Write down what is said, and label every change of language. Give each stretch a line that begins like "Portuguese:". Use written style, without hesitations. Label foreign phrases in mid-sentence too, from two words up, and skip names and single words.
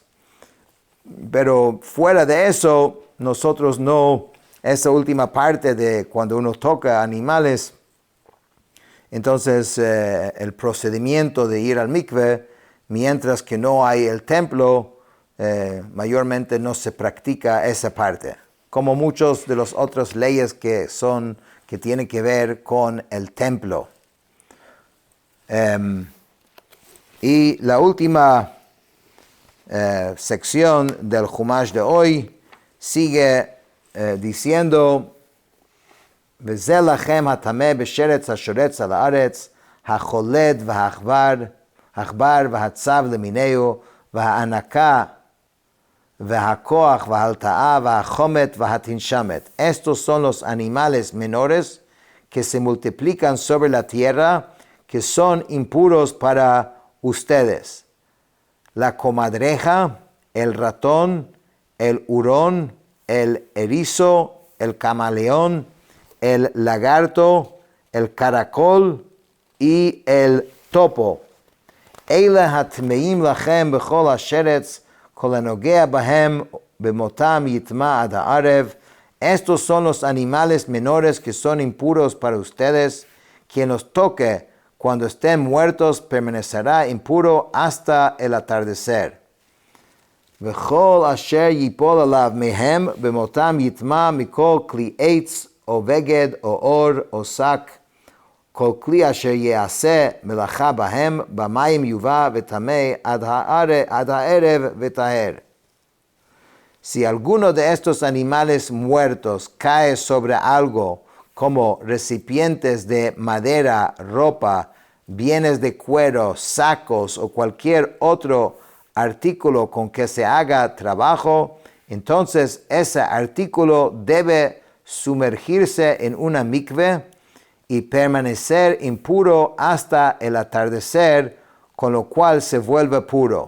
Spanish: Pero fuera de eso, nosotros no, esa última parte de cuando uno toca animales, entonces el procedimiento de ir al mikve, mientras que no hay el templo, mayormente no se practica esa parte, como muchas de las otras leyes que tienen que ver con el templo. Y la última sección del Jumash de hoy sigue diciendo:
Hebrew: וזה לכם הטמא בשרץ השורץ על הארץ, החולד והעכבר והצב למיניהו, והענקה והכוח וההלטאה והחומת והתנשמת.
Spanish: Estos son los animales menores que se multiplican sobre la tierra, que son impuros para ustedes. La comadreja, el ratón, el hurón, el erizo, el camaleón, el lagarto, el caracol y el topo.
Hebrew: אלה הטמאים לכם בכל השרץ, כל הנוגע בהם במותם יטמע עד הערב.
Spanish: Estos son los animales menores que son impuros para ustedes. Quien los toque cuando estén muertos permanecerá impuro hasta el atardecer.
Hebrew: וכל אשר ייפול עליו מהם במותם יטמע מכל כלי עץ או בגד או אור או שק, כל כלי אשר יעשה מלאכה בהם, במים יובא וטמא עד הערב וטהר.
Spanish: Si alguno de estos animales muertos cae sobre algo como recipientes de madera, ropa, bienes de cuero, sacos o cualquier otro artículo con que se haga trabajo, entonces ese artículo debe sumergirse en una mikve y permanecer impuro hasta el atardecer, con lo cual se vuelve puro.